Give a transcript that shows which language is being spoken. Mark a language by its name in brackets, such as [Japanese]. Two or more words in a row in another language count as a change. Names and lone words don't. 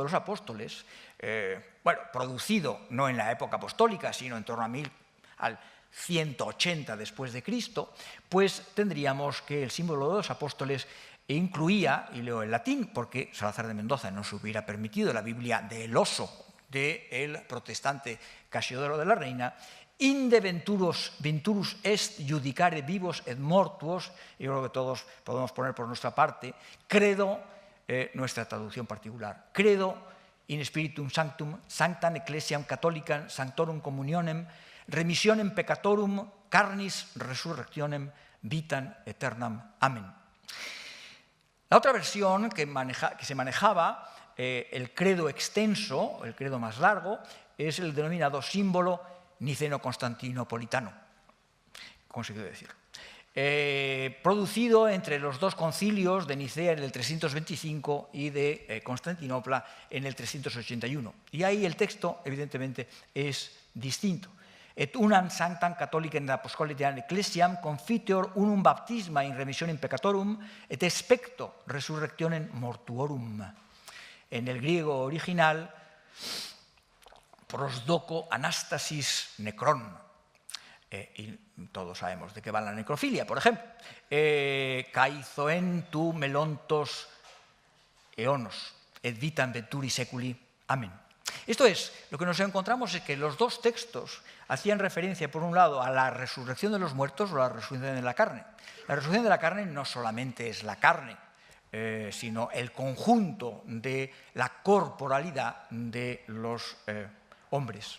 [Spanish] los apóstoles, bueno, producido no en la época apostólica, sino en torno al 180 después de Cristo, pues tendríamos que el símbolo de los apóstoles incluía, y leo en latín, porque Salazar de Mendoza no se hubiera permitido la Biblia del oso del protestante Casiodoro de la Reina, [Latin] inde venturus est judicare vivos et mortuos, [Spanish] yo creo que todos podemos poner por nuestra parte, credo, nuestra traducción particular, [Latin] credo in spiritum sanctum, sanctam ecclesiam catholicam, sanctorum communionem, remissionem peccatorum, carnis resurrectionem, vitam aeternam. [Spanish] Amén. La otra versión que se manejaba, el credo extenso, el credo más largo, es el denominado símbolo niceno-constantinopolitano, ¿cómo se quiere decir? Producido entre los dos concilios de Nicea en el 325 y de Constantinopla en el 381. Y ahí el texto, evidentemente, es distinto. [Latin] Et unam sanctam catholicam et apostolicae ecclesiam confiteor unum baptisma in remissionem peccatorum et expecto resurrectionem mortuorum. [Spanish] En el griego original, [Greek] προσδοκώ ανάστασις νεκρών. [Spanish] Y todos sabemos de qué va la necrofilia, por ejemplo. [Greek] Και ζωήν του μέλλοντος αιώνος, [Latin] et vitam venturi seculi. [Spanish] Amén. Esto es, lo que nos encontramos es que los dos textos hacían referencia, por un lado, a la resurrección de los muertos o la resurrección de la carne. La resurrección de la carne no solamente es la carne, sino el conjunto de la corporalidad de los hombres.